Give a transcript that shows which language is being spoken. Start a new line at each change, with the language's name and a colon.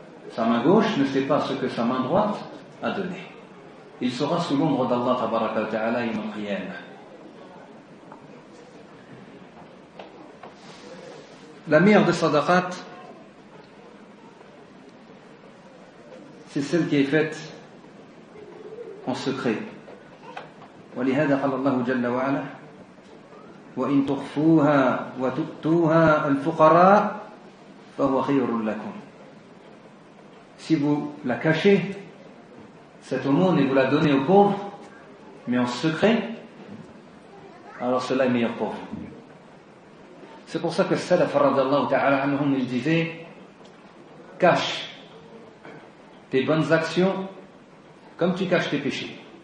French: Sa main gauche ne sait pas ce que sa main droite a donné. Il sera sous l'ombre d'Allah tabaraka wa ta'ala yawm al-qiyamah. La meilleure des sadaqat, c'est celle qui est faite en secret.
Arabic: ولهذا قال الله جل وعلا وإن تخفوها وتؤتوها الفقراء فهو خير لكم.
French: Si vous la cachez cette aumône et vous la donnez aux pauvres mais en secret, alors cela est meilleur pour vous. C'est pour ça que Salaf radiallahu ta'ala anhum, il disait: cache tes bonnes actions comme tu caches tes péchés.